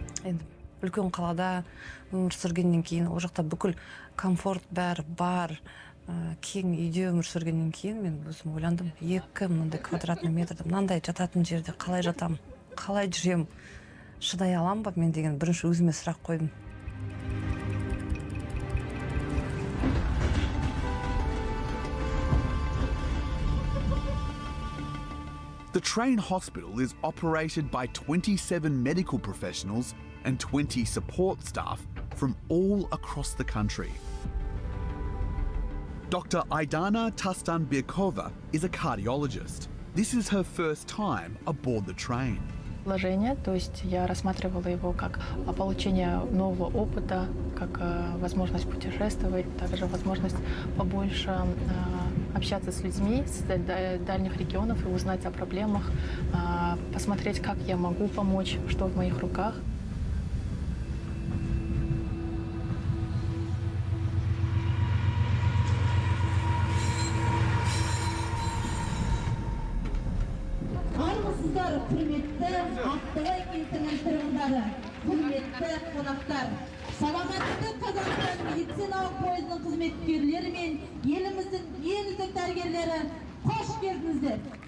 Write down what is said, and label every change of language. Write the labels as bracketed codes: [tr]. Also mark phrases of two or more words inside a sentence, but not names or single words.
[kk] Енді үлкен қалада өмір сүргеннен кейін ол жақта бүкіл комфорт бәрі бар, кең үйде өмір сүргеннен кейін мен өзім ойландым, 2 мынандай квадратный метрде мынандай жататын жерде қалай жатам, қалай жүрем, шыдай алам ба мен деген бірінші өзіме сұрақ қойдым. [en] The train hospital is operated by 27 medical professionals and 20 support staff from all across the country. Dr. Aidana Tastanbekova is a cardiologist. This is her first time aboard the train. [ru] Вложение, то есть я рассматривала его как получение нового опыта, как возможность путешествовать, также возможность побольше общаться с людьми с дальних регионов и узнать о проблемах, посмотреть, как я могу помочь, что в моих руках. [kk] Құрметті Ақтоғай кентінің тұрғындары, құрметті қонақтар, саламатты Қазақстан медициналық пойызының қызметкерлері мен еліміздің ең үздік дәрігерлері, қош келдіңіздер.